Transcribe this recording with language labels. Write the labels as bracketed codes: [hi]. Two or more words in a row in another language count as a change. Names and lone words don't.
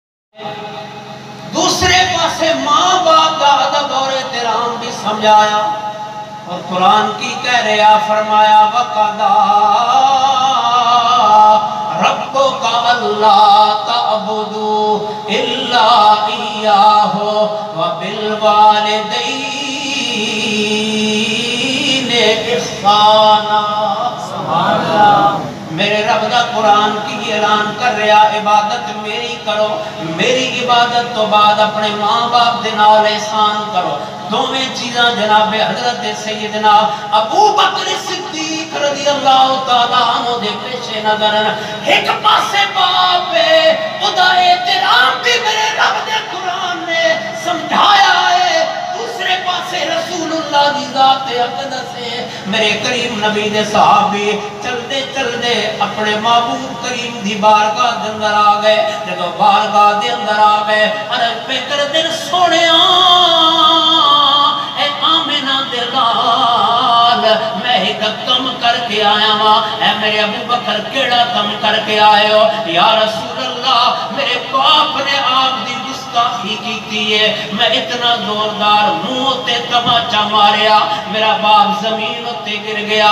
[ur] دوسرے پاسے ماں باپ کا ادب اور احترام بھی سمجھایا، اور قرآن کی کہہ رہا فرمایا [ar] وَقَضَىٰ رَبُّكَ أَلَّا تَعْبُدُوا إِلَّا إِيَّاهُ وَبِالْوَالِدَيْنِ إِحْسَانًا۔ سبحان اللہ۔ [pa] میرے رب دا قرآن کی اعلان کر رہا عبادت میری کرو، میری عبادت تو بعد اپنے ماں باپ دے نال احسان کرو۔ دوویں چیزاں جناب حضرت سیدنا ابو بکر صدیق [ar] رضی اللہ تعالیٰ عنہ [pa] دے پیش نظر ایک پاسے باپ ہے، خدا احترام بھی میرے رب دے قرآن نے سمجھایا ہے، دوسرے پاسے رسول اللہ دی ذات اقدس ہے، میرے کریم نبی دے صحابی چلدے چلدے اپنے محبوب کریم دی بارگاہ دے اندر آ گئے۔ جدو بارگاہ دے اندر آ گئے عرض پہ کر دن سونیاں اے آمنہ دے لال میں ایک کم کر کے آیا ہاں، اے میرے ابو بکر کیڑا کم کر کے آئے ہو؟ [ar] یا رسول اللہ [pa] میرے باپ نے آپ دی گستاخی کی ہے، میں اتنا زوردار منہ تے تماچا ماریا میرا باپ زمین تے گر گیا۔